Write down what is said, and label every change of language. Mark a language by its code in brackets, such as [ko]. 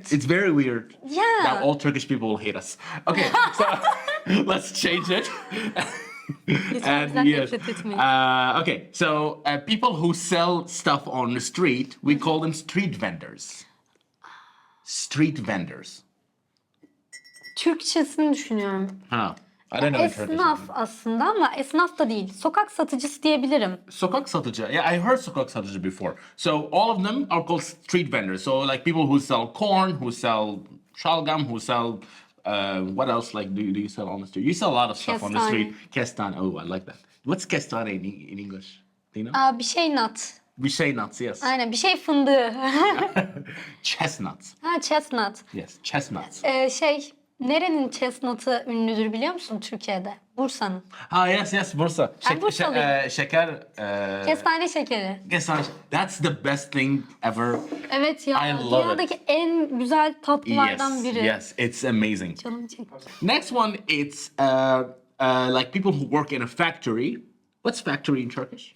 [en] It's very weird. Yeah. Now all Turkish people will hate us. Okay, so let's change it. [tr] Lütfen [en] yes. [tr] nefret etmeyin. [en] Okay, so people who sell stuff on the street, we call them street vendors. Street vendors. [tr] Türkçesini düşünüyorum. [en] Huh. I don't know in Turkish. [tr] Esnaf aslında ama esnaf da değil. Sokak satıcısı diyebilirim. Sokak satıcı. [en] Yeah, I heard sokak satıcı before. So all of them are called street vendors. So like people who sell corn, who sell şalgam, who sell what else? Like do you sell on the street? You sell a lot of stuff on the street. Kestane. Oh, I like that. What's kestane in English? Do you know? [tr] Bir şey nut. [en] We say nuts, yes. [tr] Aynen bir şey fındığı. [en] Chestnuts. Chestnut. Yes, chestnuts. [tr] Nerenin chestnut'ı ünlüdür biliyor musun Türkiye'de? Bursa'nın. [en] Yes, Bursa. [tr] Ben Bursalıyım. Şeker. Kestane şekeri. Kestane. [en] That's the best thing ever. [tr] Evet ya. [en] I love [tr] Dünyadaki en güzel tatlılardan biri. [en] Yes, it's amazing. [tr] Canım çekti. [en] Next one, it's like people who work in a factory. What's factory in Turkish?